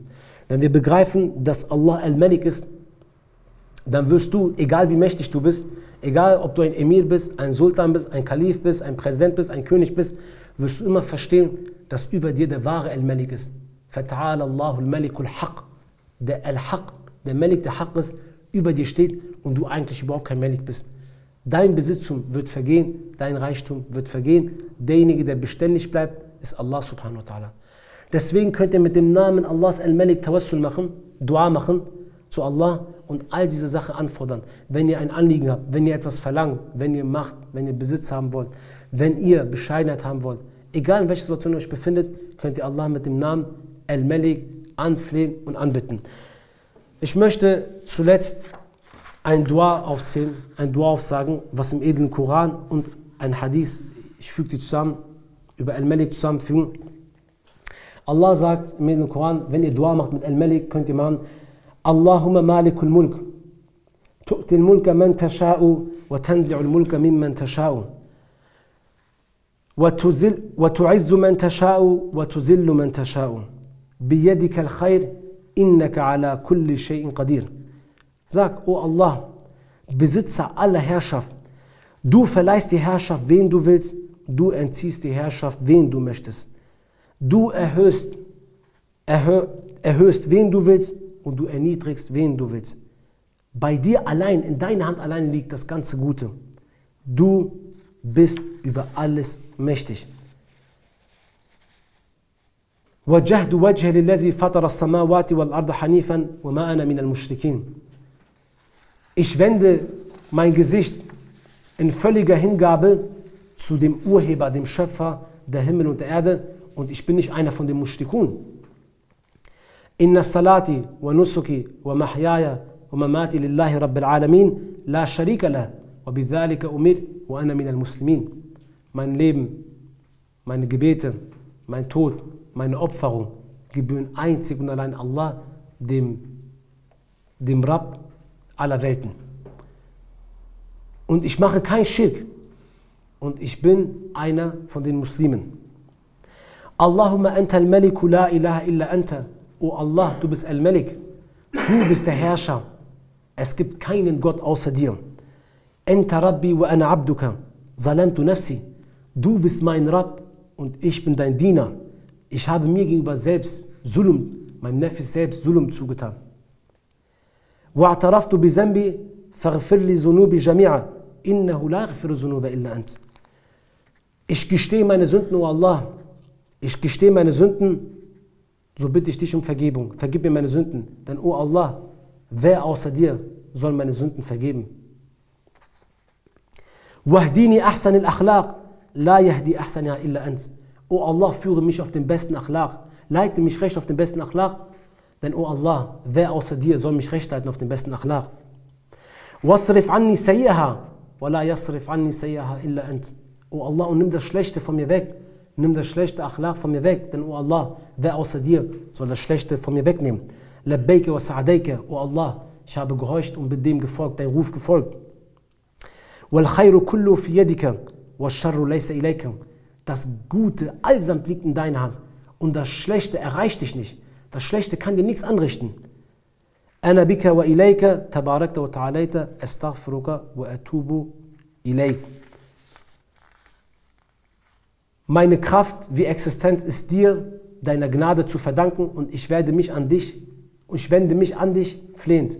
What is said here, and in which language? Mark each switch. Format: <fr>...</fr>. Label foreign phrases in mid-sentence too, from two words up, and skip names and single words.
<de>Wenn wir begreifen, dass Allah Al-Malik ist, dann wirst du, egal wie mächtig du bist, egal ob du ein Emir bist, ein Sultan bist, ein Kalif bist, ein Präsident bist, ein König bist, wirst du immer verstehen, dass über dir der wahre Al-Malik ist.</de> <ar>فتعالى الله الملك الحق.</ar> <de>Der Al-Haq, der Malik, der Haq ist, über dir steht und du eigentlich überhaupt kein Malik bist. Dein Besitztum wird vergehen, dein Reichtum wird vergehen. Derjenige, der beständig bleibt, ist</de> <ar>الله سبحانه وتعالى.</ar> <de>Deswegen könnt ihr mit dem Namen Allahs Al-Malik Tawassul machen, Dua machen zu Allah und all diese Sachen anfordern. Wenn ihr ein Anliegen habt, wenn ihr etwas verlangt, wenn ihr Macht, wenn ihr Besitz haben wollt, wenn ihr Bescheidenheit haben wollt, egal in welcher Situation ihr euch befindet, könnt ihr Allah mit dem Namen Al-Malik anflehen und anbitten. Ich möchte zuletzt ein Dua aufzählen, ein Dua aufsagen, was im edlen Koran und ein Hadith, ich füge die zusammen, über Al-Malik zusammenfügen. Allah sagt im edlen Koran, wenn ihr Dua macht mit Al-Malik, könnt ihr machen,</de> <ar>اللهم مالك الملك، تؤتي الملك من تشاء، وتنزع الملك ممن تشاء، وتعز من تشاء، وتذل من تشاء، بيدك الخير، إنك على كل شيء قدير.</ar> <de>Sag, O Allah, Besitzer aller Herrschaft, du verleihst die Herrschaft, wen du willst, du entziehst die Herrschaft, wen du möchtest. Du erhöhst, wen du willst und du erniedrigst, wen du willst. Bei dir allein, in deiner Hand allein liegt das ganze Gute. Du bist über alles mächtig.</de> <ar>وَجَهْدُ وَجْهَ لِلَّذِي فَطَرَ السَّمَاوَاتِ وَالْأَرْضَ حَنِيفًا وَمَا أَنَا مِنَ الْمُشْرِكِينَ.</ar> <de>Ich wende mein Gesicht in völliger Hingabe zu dem Urheber, dem Schöpfer der Himmel und der Erde und ich bin nicht einer von den Mushrikun.</de> <ar>إن صلاتي ونسكي ومحياي ومماتي لله رب العالمين لا شريك له وبذلك أمرت وأنا من المسلمين.</ar> <de>Mein Leben, meine Gebete, mein Tod, meine Opferung gebühren einzig und allein Allah, dem Rabb aller Welten. Und ich mache kein Schirk. Und ich bin einer von den Muslimen.</de> <ar>اللهم أنت الملك لا إله إلا أنت.</ar> <de>O Allah, du bist Al-Malik. Du bist der Herrscher. Es gibt keinen Gott außer dir.</de> <ar>أنت ربي وأنا عبدك. ظلمت نفسي.</ar> <de>Du bist mein Rabb und ich bin dein Diener. Ich habe mir gegenüber selbst Zulm, meinem Nefs selbst Zulm zugetan.</de> <ar>وَاعْتَرَفْتُ بِذَنْبِي فَاغْفِرْ لِي ذُنُوبِي جَمِيعًا إِنَّهُ لَا يَغْفِرُ الذُّنُوبَ إِلَّا أَنْتَ.</ar> <de>Ich gestehe meine Sünden, o Allah. Ich gestehe meine Sünden, so bitte ich dich um Vergebung. Vergib mir meine Sünden. Denn, o Allah, wer außer dir soll meine Sünden vergeben?</de> <ar>وَهْدِينِي أَحْسَنِ الْأَخْلَاقِ لَا يَهْدِي أَحْسَنِهَا إِلَّا أَنْتَ.</ar> <de>O Allah, führe mich auf den besten Akhlaq. Leite mich recht auf den besten Akhlaq. Denn, o Allah, wer außer dir soll mich recht leiten auf den besten Akhlaq?</de> <ar>وَاصْرِفْ عَنِّي سَيِّئَهَا وَلَا يَصْرِفْ عَنِّي سَيِّئَهَا إِلَّا أَنْتَ.</ar> <de>O Allah, und nimm das Schlechte von mir weg. Nimm das schlechte Akhlaq von mir weg. Denn, o Allah, wer außer dir soll das Schlechte von mir wegnehmen?</de> <ar>لَبَّيْكَ وَسَعَدَيْكَ.</ar> <de>O Allah, ich habe gehorcht und bin dem gefolgt, dein Ruf gefolgt.</de> <ar>وَالْخَيْرُ كُلُّ فِي يَدِكَ وَالشَّرُّ لَيْسَ إِلَيْكَ.</ar> <de>Das Gute allsamt liegt in deiner Hand und das Schlechte erreicht dich nicht. Das Schlechte kann dir nichts anrichten.</de> <ar>أَنَا بِكَ وَإِلَيْكَ تَبَارَكْتَ وَتَعَالَيْتَ أَسْتَغْفِرُكَ وَأَتُوبُ إِلَيْكَ.</ar> <de>Meine Kraft wie Existenz ist dir, deiner Gnade zu verdanken, und ich wende mich an dich flehend.</de>